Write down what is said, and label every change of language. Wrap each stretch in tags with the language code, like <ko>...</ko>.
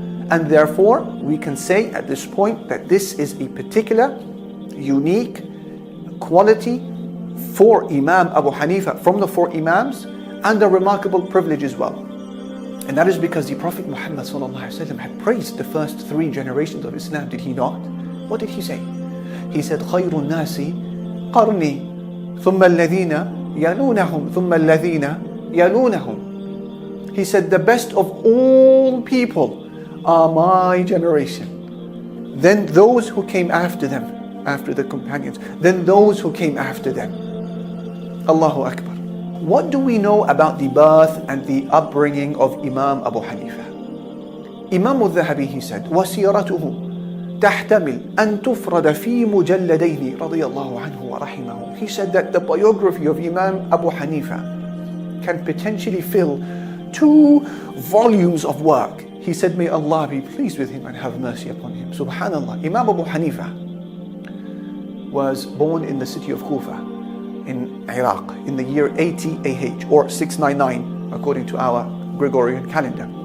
<en>And therefore, we can say at this point that this is a particular, unique quality for Imam Abu Hanifa from the four Imams, and a remarkable privilege as well. And that is because the Prophet Muhammad ﷺ had praised the first three generations of Islam, did he not? What did he say? He said,</en> <ar>خَيْرُ النَّاسِ قَرْنِي ثُمَّ الَّذِينَ يَلُونَهُمْ ثُمَّ الَّذِينَ يَلُونَهُم.</ar> <en>He said, the best of all people are my generation. Then those who came after them, after the companions, then those who came after them. Allahu Akbar. What do we know about the birth and the upbringing of Imam Abu Hanifa? Imam al-Dhahabi, he said,</en> <ar>وَسِيرَتُهُ تَحْتَمِلْ أَن تُفْرَدَ فِي مُجَلَّدَيْنِ رَضِيَ اللَّهُ عَنْهُ وَرَحِمَهُ.</ar> <en>He said that the biography of Imam Abu Hanifa can potentially fill 2 volumes of work. He said, may Allah be pleased with him and have mercy upon him. Subhanallah. Imam Abu Hanifa was born in the city of Kufa in Iraq in the year 80 AH or 699 according to our Gregorian calendar.</en>